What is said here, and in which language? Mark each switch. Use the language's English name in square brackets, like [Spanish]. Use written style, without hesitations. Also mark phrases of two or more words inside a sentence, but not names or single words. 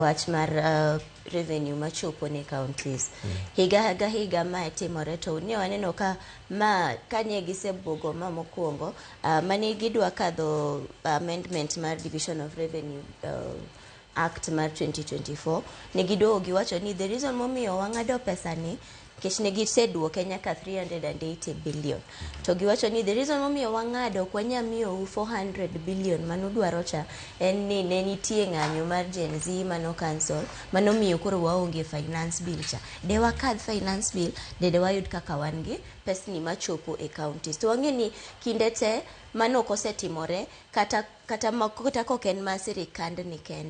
[Luo (Kenya and Tanzania)] wach mar revenue machopo ne counties. Higa ma timore to ne waneno ka kanye gisebugo mokwongo mane gidwa kadho amendment mar Division of Revenue Act mar 2024 ne gidogo giwacho ni [English] the reason [Luo (Kenya and Tanzania)] momiyo wang'ado pesa ni kech ne giseduoke nyaka 380 billion to giwacho ni [English] the reason [Luo (Kenya and Tanzania)] momiyo wang'ado kwanya miyo 400 billion manudwaro cha en ni ne nitie ng'anyo mar Gen Z mano cancel manomiyo koro waonge [English] finance bill [Luo (Kenya and Tanzania)] cha de wakadh [English] finance bill [Luo (Kenya and Tanzania)] de wayud kaka wan gi pesni machopo e counties to wang'e ni kinde te mano kosetimore kata koken ma sirikand ni kende